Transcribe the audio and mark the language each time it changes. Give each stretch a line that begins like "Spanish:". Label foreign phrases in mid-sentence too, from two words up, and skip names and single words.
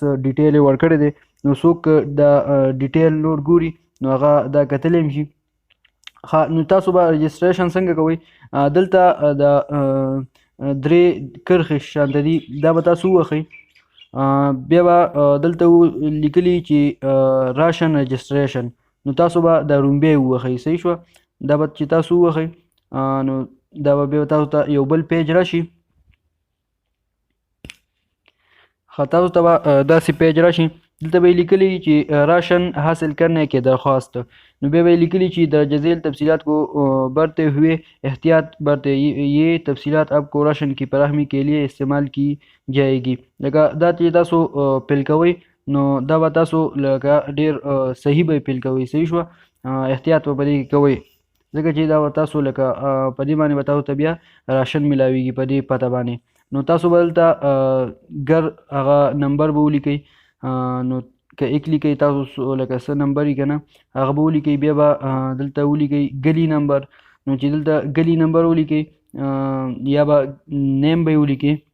Pashto: څه ډیټیل یې ورکړی دی نو څوک دا ډیټیل نور ګوري نو هغه دا کتلی هم شي نو تاسو به رجسټریشن څنګه کوئ دلته د درې کرښې شانته دي دا به تاسو ووهئ بیا به دلته لیکلي چې راشن رجسټریشن نو تاسو به دا رومبی ووهئ صحیح شوه دا به چې تاسو ووهئ نو دا به بیا تاسو ته یو بل پیج راشي تاسو ته به داسې پیج راشي دلته به لیکلی چې
Urdu: راشن حاصل کرنے کے درخواست
Pashto: نو بیا به لیکلی چې
Urdu: درجہ ذیل تفصیلات کو برتے ہوئے احتیاط برتے یہ تفصیلات آپ کو راشن کی فراہمی کے لیے استعمال کی جائے گی
Pashto: لکه دا چې تاسو پیل کوئ نو دا به تاسو لکه ډیر صحیح به پیل کوئ صحیح شوه احتیاط به په دې کې کوئ ځکه چې دا به تاسو لکه په دې باندې به تاسو ته بیا راشن میلاویږي په دې پته باندې نو تاسو به دلته ګر هغه نمبر به ولیکئ نو که ایک لیکئ تاسو لکه څه نمبر یې که نه هغه به ولیکئ بیا به دلته ولیکئ ګلی نمبر نو چې دلته ګلی نمبر ولیکئ یا به نیم به یې ولیکئ